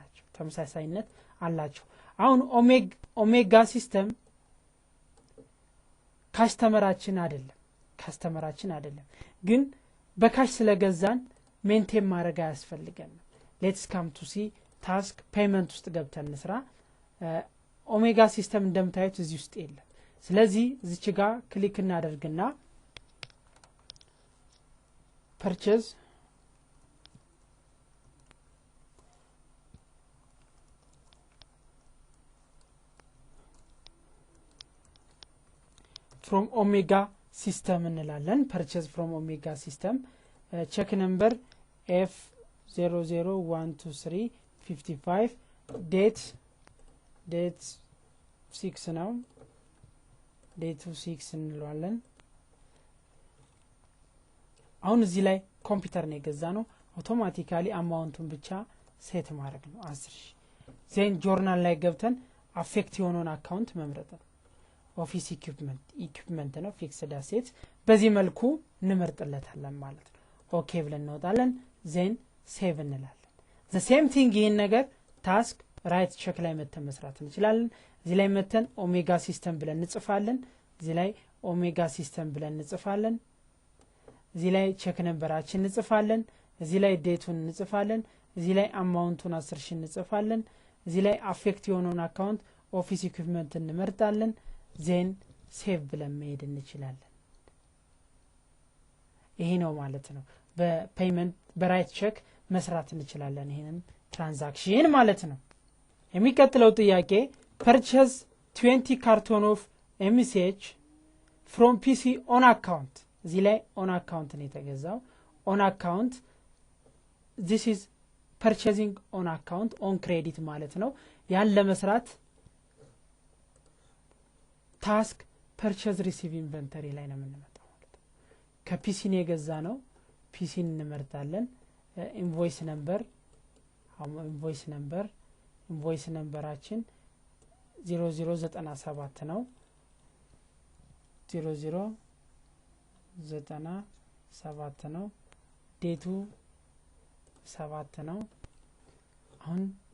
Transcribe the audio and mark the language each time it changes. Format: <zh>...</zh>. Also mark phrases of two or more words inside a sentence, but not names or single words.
<am>አላቸው አሁን ኦሜጋ ሲስተም ካስተመራችን አይደለም ግን በካሽ ስለገዛን ሜንቴን ማድረግ ያስፈልገናል</am> <en>let's come to see task payment</en> <am>ውስጥ ገብተን እንስራ ኦሜጋ ሲስተም እንደምታዩት እዚህ ውስጥ የለም ስለዚህ እዚች ጋር ክሊክ እናደርግና</am> <en>purchase from omega system እንላለን purchase from omega system check number</en> <am>F0012355 date 6 ነው date 6 እንለዋለን አሁን እዚህ ላይ ኮምፒውተር ነው የገዛነው አውቶማቲካሊ አማውንቱን ብቻ ሴት ማድረግ ነው 10000</am> <en>then journal</en> <am>ላይ ገብተን አፌክት የሆነውን አካውንት መምረጥ ነው</am> <en>office equipment</en> <am>ነው</am> <en>fixed asset</en> <am>በዚህ መልኩ እንመርጥለታለን ማለት ነው ኦኬ ብለን እንወጣለን</am> <en>then save</en> <am>እንላለን</am> <en>the same thing</en> <am>ይሄን ነገር</am> <en>task write check</en> <am>ላይ መተን መስራት እንችላለን እዚህ ላይ መተን ኦሜጋ ሲስተም ብለን እንጽፋለን እዚህ ላይ ኦሜጋ ሲስተም ብለን እንጽፋለን እዚህ ላይ ቼክ ነምበራችን እንጽፋለን እዚህ ላይ ዴቱን እንጽፋለን እዚህ ላይ አማውንቱን 10000 እንጽፋለን እዚህ ላይ አፌክት የሆነውን አካውንት</am> <en>office equipment</en> <am>እንመርጣለን</am> <en>then save</en> <am>ብለን መሄድ እንችላለን ይሄ ነው ማለት ነው በፔመንት በራይት ቼክ መስራት እንችላለን ይሄንን ትራንዛክሽን ማለት ነው የሚከተለው ጥያቄ</am> <en>purchase 20 carton of MCH from PC on account</en> <am>እዚህ ላይ</am> <en>on account</en> <am>ነው የተገዛው</am> <en>on account this is purchasing on account on credit</en> <am>ማለት ነው ያን ለመስራት</am> <en>task purchase receive inventory</en> <am>ላይ ነው የምንመጣው ማለት ነው ከፒሲ ነው የገዛነው ፒሲ እንመርጣለን ኢንቮይስ ነምበራችን 0097 ነው 0097 ነው ዴቱ 7 ነው አሁን</am>